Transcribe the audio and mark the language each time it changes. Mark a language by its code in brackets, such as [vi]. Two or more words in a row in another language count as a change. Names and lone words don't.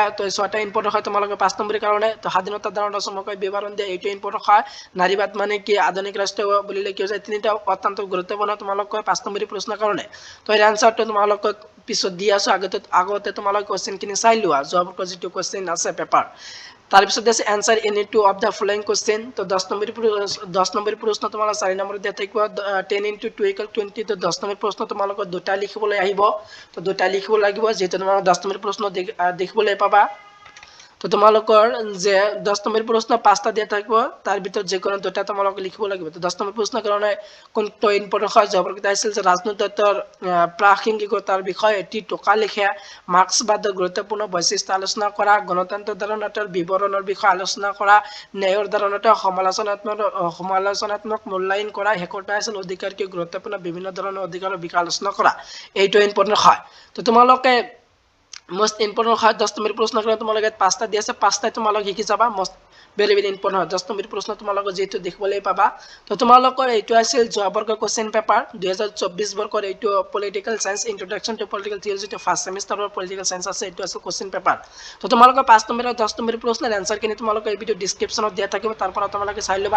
[as] তো 6টা ইম্পৰ্টেণ্ট হয় তোমালোকে 5 নম্বৰৰ কাৰণে। তো স্বাধীনতাৰ ধাৰণা চমুকৈ বিৱৰণ দিয়া, এইটো ইম্পৰ্টেণ্ট হয়। নাৰীবাদ মানে কি, আধুনিক ৰাষ্ট্ৰ বুলিলে কি হৈছে, 3টা অত্যন্ত গুৰুত্বপূৰ্ণ তোমালোকৰ 5 নম্বৰৰ প্ৰশ্নৰ কাৰণে। তো এই আনসাৰটো তোমালোকক পিছত দি আছো, আগতে তোমালোকে [en] questionখিনি [as] চাই লোৱা, যোৱাবাৰ যিটো কোৱেশ্চন আছে পেপাৰ। তাৰপিছত আছে [en] answer any two of the following question. [as] তো 10 নম্বৰ প্ৰশ্ন তোমালোক 4 নম্বৰত দিয়া থাকিব, 10 × 2 = 20। তো 10 নম্বৰ প্ৰশ্ন তোমালোকক 2টা লিখিবলৈ আহিব। তো 2টা লিখিব লাগিব, যিহেতু তোমালোক 10 নম্বৰ প্ৰশ্ন দেখিবলৈ পাবা। তো তোমালোকৰ যে 10 নম্বৰ প্ৰশ্ন 5টা দিয়া থাকিব, তাৰ ভিতৰত যিকোনো 2টা তোমালোকে লিখিব লাগিব। তো 10 নম্বৰ প্ৰশ্নৰ কাৰণে কোনটো ইম্পৰ্টেণ্ট হয়, যোৱাবাৰ আছিল যে ৰাজনৈতিকতাৰ প্ৰাসংগিকতাৰ বিষয়ে এটি টকা লিখা, মাৰ্ক্সবাদৰ গুৰুত্বপূৰ্ণ বৈশিষ্ট্য আলোচনা কৰা, গণতন্ত্ৰৰ ধাৰণাটোৰ বিৱৰণৰ বিষয়ে আলোচনা কৰা, ন্যায়ৰ ধাৰণাটো সমালোচনাত্মক মূল্যায়ন কৰা, শেষৰটা আছিল অধিকাৰকে গুৰুত্বপূৰ্ণ বিভিন্ন ধৰণৰ অধিকাৰৰ বিষয়ে আলোচনা কৰা। এইটো ইম্পৰ্টেণ্ট হয়। তো তোমালোকে [en] most important [as] হয় 10 নম্বৰ প্ৰশ্ন কাৰণে তোমালোকে 5টা দি আছে, 5টাই তোমালোকে শিকি যাবা। [en] most very very important [as] হয় 10 নম্বৰ প্ৰশ্ন তোমালোকে যেটো দেখিবলৈ পাবা। তো তোমালোকৰ এইটো আছিল যোৱা বৰ্গৰ [en] question paper [as] 2024 বৰ্গৰ, এইটো [en] political science introduction to political theory, [as] যেটো [en] first semester political science [as] আছে, এইটো আছে [en] question paper. [as] তো তোমালোকৰ 5 নম্বৰ আৰু 10 নম্বৰ প্ৰশ্নৰ আনসাৰখিনি তোমালোকে এই [en] video description [as] দিয়া থাকিব, তাৰ পৰা তোমালোকে চাই লবা।